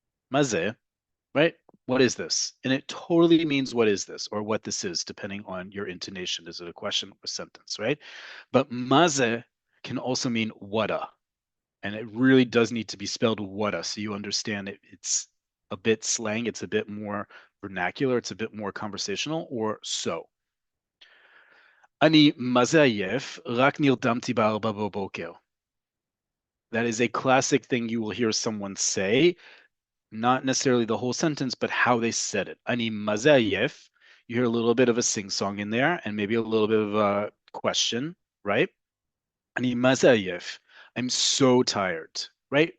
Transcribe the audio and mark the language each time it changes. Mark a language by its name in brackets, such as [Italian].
[English] Maze, right? What is this? And it totally means what is this or what this is, depending on your intonation. Is it a question or sentence, right? But maze can also mean whata. And it really does need to be spelled whata so you understand it's a bit slang, it's a bit more vernacular, it's a bit more conversational, or so. [Hebrew] אני מה זה עייף, רק נרדמתי ב4 בבוקר. [English] That is a classic thing you will hear someone say, not necessarily the whole sentence, but how they said it. [Hebrew] אני מה זה עייף. [English] You hear a little bit of a sing-song in there and maybe a little bit of a question, right? [Hebrew] אני מה זה עייף. [English] I'm so tired, right?